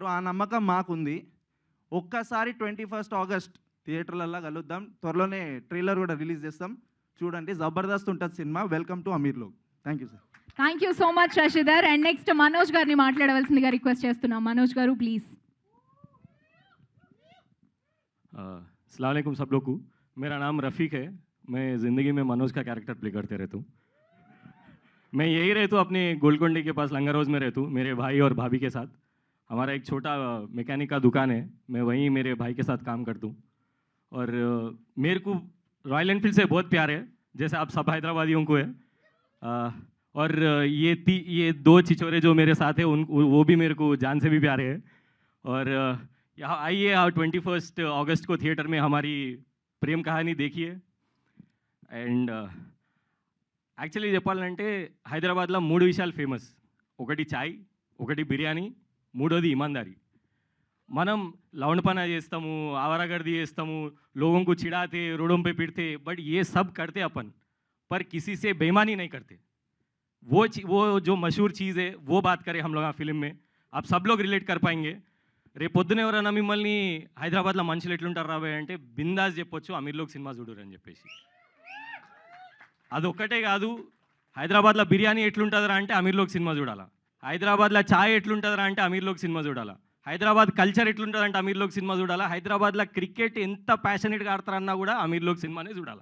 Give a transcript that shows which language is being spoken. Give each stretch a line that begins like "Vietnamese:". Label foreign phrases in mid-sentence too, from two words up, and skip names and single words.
Telugu: ఆ నమ్మకం మాకుంది. ఒక్కసారి 21 ఆగస్ట్ థియేటర్లలో కలుద్దాం. త్వరలోనే ట్రైలర్ కూడా రిలీజ్ చేస్తాం, చూడండి. జబర్దస్త్ ఉంటుంది సినిమా.
English: welcome to
Telugu: అమీర్ లోగ్.
English: thank you sir. thank you so much
Telugu: శశిధర్.
English: and next
Telugu: మనోజ్ గారిని మాట్లాడవలసిందిగా రిక్వెస్ట్ చేస్తున్నాం. మనోజ్ గారు ప్లీజ్.
Arabic: السلام عليكم
Hindi: सब लोग को. मेरा नाम रफ़ीक है. मैं ज़िंदगी में मनोज का
English: character play
Hindi: करते रहता हूँ. मैं यही रहता हूँ, अपने गोलकोंडी के पास लंगर हाउस में रहता हूँ मेरे भाई और भाभी के साथ. हमारा एक छोटा मैकेनिक का दुकान है, मैं वहीं मेरे भाई के साथ काम करता हूँ. और मेरे को रॉयल एनफील्ड से बहुत प्यार है, जैसे आप सब हैदराबादियों को है. और ये 2 छिछोरे जो मेरे साथ हैं वो भी मेरे को जान से भी प्यारे हैं. और यहाँ आइए, 21 अगस्त को थिएटर में हमारी प्रेम कहानी देखिए.
English: and actually
Telugu: చెప్పాలంటే హైదరాబాద్లో 3 విషయాలు ఫేమస్. ఒకటి చాయ్, ఒకటి బిర్యానీ, మూడోది ఇమాందారీ. మనం लौंडपना చేస్తాము, आवारागर्दी చేస్తాము,
Hindi: लोगों को चिढ़ाते, रोडों पे पीटते, बट ये सब करते अपन, पर किसी से बेईमानी नहीं करते. वो जो मशहूर चीज़ है वो बात करें हम लोग आ फिल्म में, आप सब लोग रिलेट कर पाएंगे.
Telugu: రేపు పొద్దున ఎవరైనా మిమ్మల్ని హైదరాబాద్లో మనుషులు ఎట్లుంటారు రాబోయే అంటే బిందాస్ చెప్పొచ్చు అమీర్లోకి సినిమా చూడరు అని చెప్పేసి. అదొక్కటే కాదు, హైదరాబాద్లో బిర్యానీ ఎట్లుంటుందిరా అంటే అమీర్లోకి సినిమా చూడాలా, హైదరాబాద్లో ఛాయ్ ఎట్లుంటుందిరా అంటే అమీర్లోకి సినిమా చూడాలా, హైదరాబాద్ కల్చర్ ఎట్లుంటుందంటే అమీర్లోకి సినిమా చూడాలా, హైదరాబాద్లో క్రికెట్ ఎంత ప్యాషనెట్గా ఆడతారన్నా కూడా అమీర్లోకి సినిమానే చూడాలా.